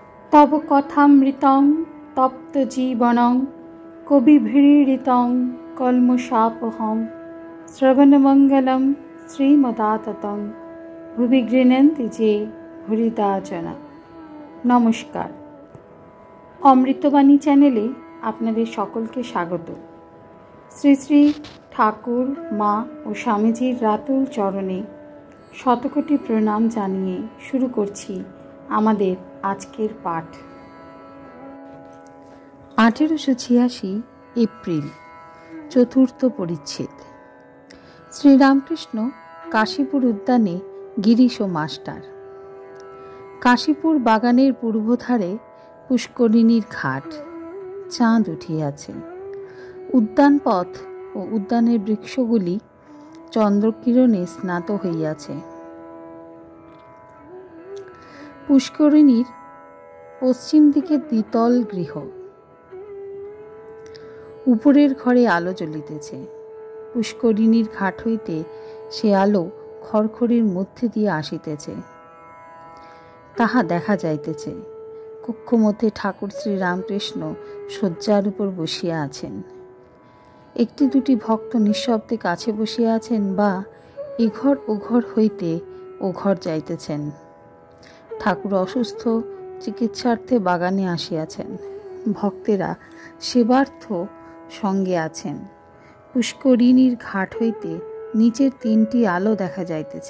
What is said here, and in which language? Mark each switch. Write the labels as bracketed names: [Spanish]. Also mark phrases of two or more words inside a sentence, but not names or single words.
[Sanskrit] तव कथामृतं तप्तजीवनं कविभिरीडितं कल्मषापहं श्रवणमङ्गलं श्रीमदाततं भुवि गृह्णन्ति जे भूरिदा जना। [Bangla] নমস্কার, অমৃতবাণী চ্যানেলে আপনাদের সকলকে স্বাগত। শ্রী শ্রী ঠাকুর মা ও স্বামীজির রাতুল চরণে শতকোটি প্রণাম জানিয়ে শুরু করছি আমাদের আজকের পাঠ। 1886 এপ্রিল, চতুর্থ পরিচ্ছেদ। শ্রীরামকৃষ্ণ কাশীপুর উদ্যানে গিরিশ ও মাস্টার। কাশীপুর বাগানের পূর্বধারে পুষ্করিণীর ঘাট। চাঁদ উঠিয়াছে। উদ্যান পথ ও উদ্যানের বৃক্ষগুলি চন্দ্রকিরণে স্নাত হইয়াছে। পুষ্করিণীর পশ্চিম দিকে দ্বিতল গৃহ। উপরের ঘরে আলো জ্বলিতেছে। পুষ্করিণীর ঘাট হইতে সে আলো খড়খড়ির মধ্য দিয়ে আসিতেছে। তাহা দেখা যাইতেছে। কক্ষ মধ্য ঠাকুর শ্রী রামকৃষ্ণ শয্যার উপর বসিয়া আছেন। একটি দুটি ভক্ত নিঃশব্দে কাছে বসিয়া আছেন বা এঘর ওঘর হইতে ওঘর যাইতেছেন। ঠাকুর অসুস্থ, চিকিৎসার্থে বাগানে আসিয়াছেন। ভক্তেরা সেবার্থ সঙ্গে আছেন। পুষ্করিণীর ঘাট হইতে নিচের তিনটি আলো দেখা যাইতেছে।